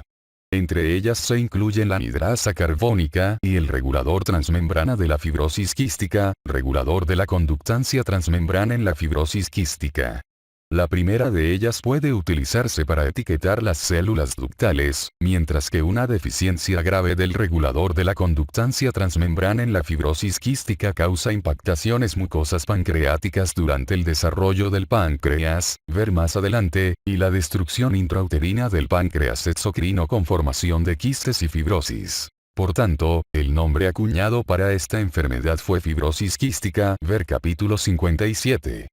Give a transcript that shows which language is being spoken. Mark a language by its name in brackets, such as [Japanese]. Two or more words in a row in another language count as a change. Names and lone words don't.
[Spanish] Entre ellas se incluyen la anhidrasa carbónica y el regulador transmembrana de la fibrosis quística, regulador de la conductancia transmembrana en la fibrosis quística. La primera de ellas puede utilizarse para etiquetar las células ductales, mientras que una deficiencia grave del regulador de la conductancia transmembrana en la fibrosis quística causa impactaciones mucosas pancreáticas durante el desarrollo del páncreas, ver más adelante, y la destrucción intrauterina del páncreas exocrino con formación de quistes y fibrosis. Por tanto, el nombre acuñado para esta enfermedad fue fibrosis quística, ver capítulo 57.